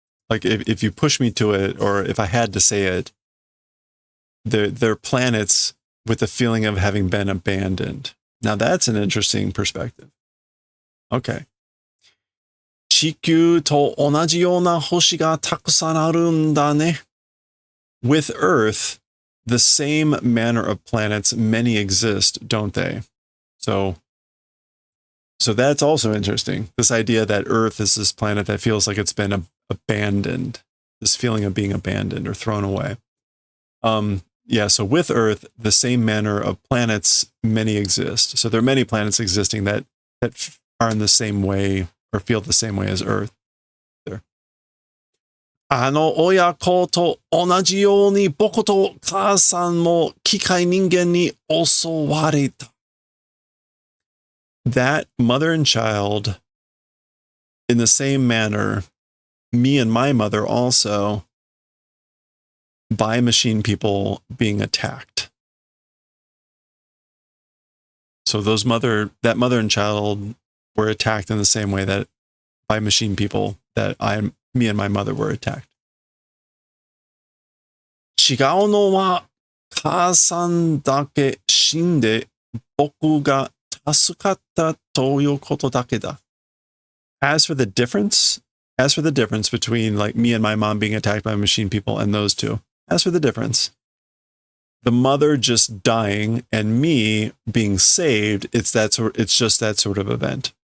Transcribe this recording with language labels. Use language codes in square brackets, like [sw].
[en] Like if you push me to it, or if I had to say it, they're planets with the feeling of having been abandoned. Now that's an interesting perspective. Okay. [ja] 地球と同じような星がたくさんあるんだね. [en] With Earth, the same manner of planets, many exist, don't they? So that's also interesting. This idea that Earth is this planet that feels like it's been abandoned, this feeling of being abandoned or thrown away. So with Earth, the same manner of planets, many exist. So there are many planets existing that are in the same way or feel the same way as Earth. There. [ja] あの親子と同じように僕と母さんも機械人間に襲われた. [en] That mother and child, in the same manner, me and my mother also, by machine people being attacked. So that mother and child were attacked in the same way that by machine people that me and my mother were attacked. [ja] 違うのは母さんだけ死んで僕が助かったということだけだ. [en] As for the difference between like me and my mom being attacked by machine people and those two, as for the difference, the mother just dying and me being saved, it's just that sort of event.